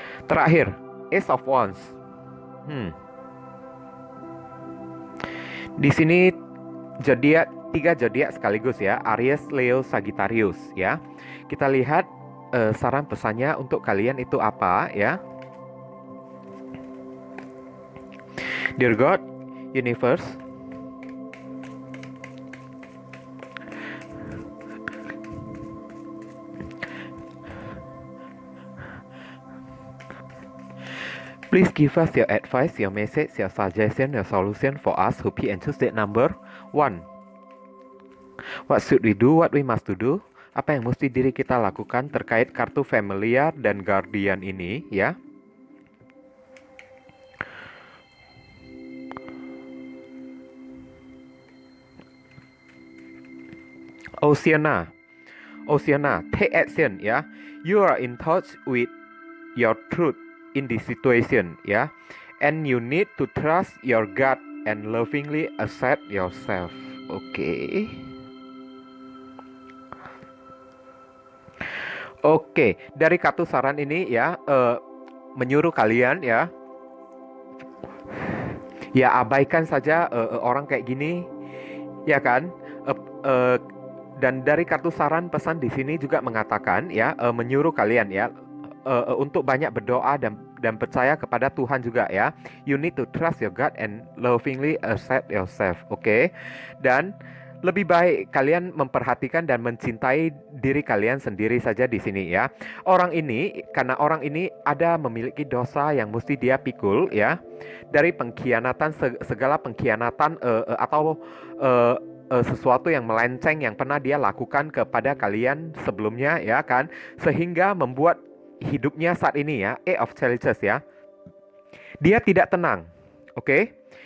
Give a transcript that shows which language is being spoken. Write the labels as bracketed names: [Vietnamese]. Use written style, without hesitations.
[Indonesian] Terakhir, Ace of Wands. Di sini tiga zodiak sekaligus ya, Aries, Leo, Sagittarius ya. Kita lihat saran pesannya untuk kalian itu apa ya. [English] Dear God, Universe, please give us your advice, your message, your suggestion, your solution for us who pick and choose that number 1. What should we do? What we must to do? [Indonesian] Apa yang mesti diri kita lakukan terkait kartu familiar dan guardian ini ya? [English] Oceana, take action ya. You are in touch with your truth in this situation ya. And you need to trust your gut and lovingly accept yourself. [Indonesian] Oke. Oke, dari kartu saran ini ya, menyuruh kalian ya, abaikan saja orang kayak gini, ya kan? eh, dan dari kartu saran pesan di sini juga mengatakan ya, menyuruh kalian ya, untuk banyak berdoa dan percaya kepada Tuhan juga ya. [English] You need to trust your God and lovingly accept yourself. [Indonesian] Oke. Dan lebih baik kalian memperhatikan dan mencintai diri kalian sendiri saja di sini ya. Karena orang ini ada memiliki dosa yang mesti dia pikul ya. Dari pengkhianatan, segala pengkhianatan atau sesuatu yang melenceng yang pernah dia lakukan kepada kalian sebelumnya ya kan, sehingga membuat hidupnya saat ini ya, Eight of Challenges ya, dia tidak tenang. Oke.